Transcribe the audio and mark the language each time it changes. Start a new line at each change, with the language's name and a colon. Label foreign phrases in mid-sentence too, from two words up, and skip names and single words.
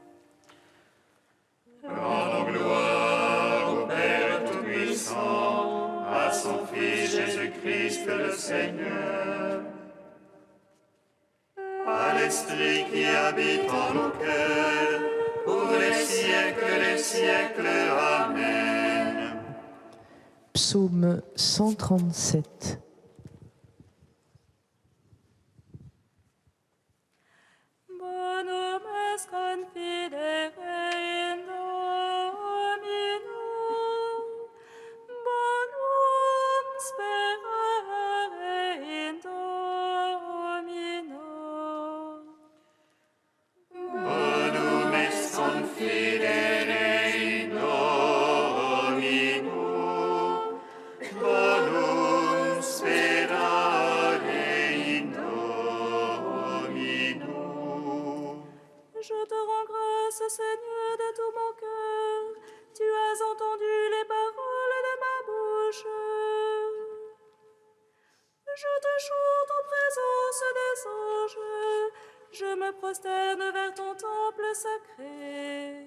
French: Rendons gloire au Père Tout-Puissant, à son Fils Jésus-Christ le Seigneur, à l'Esprit qui habite en nos cœurs, pour les siècles, Amen. Psaume 137.
Latin: Bonum est confidere in Domino, bonum sperare in Domino. Bonum est confidere in Domino, bonum sperare in Domino.
French: Je te rends grâce, Seigneur, de tout mon cœur. Tu as entendu les paroles de ma bouche. Je te chante en présence des anges. Je me prosterne vers ton temple sacré.